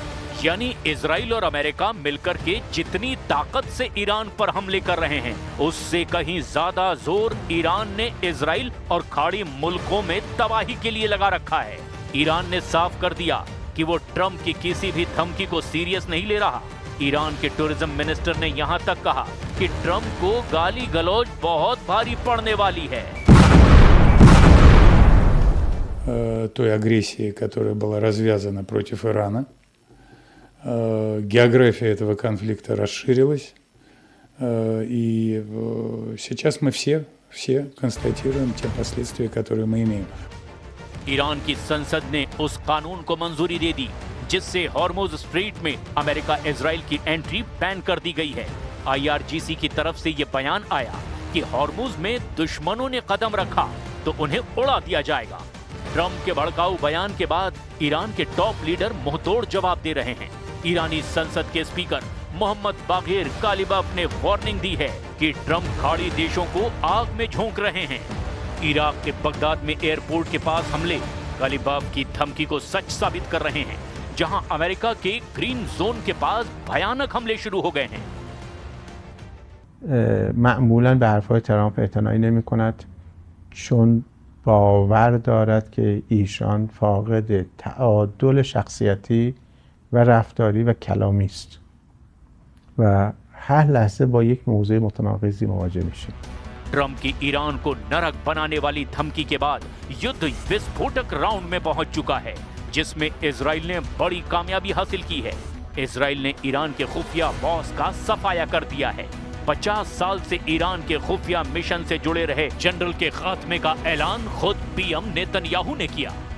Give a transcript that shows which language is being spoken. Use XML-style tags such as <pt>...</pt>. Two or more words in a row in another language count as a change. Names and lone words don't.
<hi>यानी इजराइल और अमेरिका मिलकर के जितनी ताकत से ईरान पर हमले कर रहे हैं, उससे कहीं ज्यादा जोर ईरान ने इजराइल और खाड़ी मुल्कों में तबाही के लिए लगा रखा है। ईरान ने साफ कर दिया कि वो ट्रंप की किसी भी धमकी को सीरियस नहीं ले रहा। ईरान के</hi> <en>tourism minister</en> <hi>ने यहां तक कहा कि ट्रंप को गाली गलौज बहुत भारी पड़ने वाली है।</hi> <ru>Той агрессии, которая была развязана против Ирана. География этого конфликта расширилась, и сейчас мы все констатируем те последствия, которые мы имеем.</ru> <hi>ईरान की संसद ने उस कानून को मंजूरी दे दी जिससे हॉर्मुज स्ट्रेट में अमेरिका इजराइल की</hi> <en>entry ban</en> <hi>कर दी गई है। IRGC की तरफ से ये बयान आया कि हॉर्मुज में दुश्मनों ने कदम रखा तो उन्हें उड़ा दिया जाएगा। ट्रंप के भड़काऊ बयान के बाद ईरान के</hi> <en>top leader</en> <hi>मुंहतोड़ जवाब दे रहे हैं। ईरानी संसद के स्पीकर मोहम्मद बागेर कालिबाफ ने वार्निंग दी है कि ट्रंप खाड़ी देशों को आग में झोंक रहे हैं। इराक के बगदाद में एयरपोर्ट के पास हमले कालिबाफ की धमकी को सच साबित कर रहे हैं, जहां अमेरिका के ग्रीन जोन के पास भयानक हमले शुरू हो गए हैं।</hi> <fa>معمولاً به حرفهای ترامپ اعتنایی نمی‌کند چون باور دارد که ایشان فاقد تعادل شخصیتی و رفتاری و کلامی است و هر لحظه با یک موضوع متناقضی مواجه میشه.</fa> <hi>ट्रंप की ईरान को नरक बनाने वाली धमकी के बाद युद्ध विस्फोटक राउंड में पहुंच चुका है, जिसमें इजराइल ने बड़ी कामयाबी हासिल की है। इजराइल ने ईरान के खुफिया बॉस का सफाया कर दिया है। 50 साल से ईरान के खुफिया मिशन से जुड़े रहे जनरल के खात्मे का ऐलान खुद PM नेतन्याहू ने किया।</hi>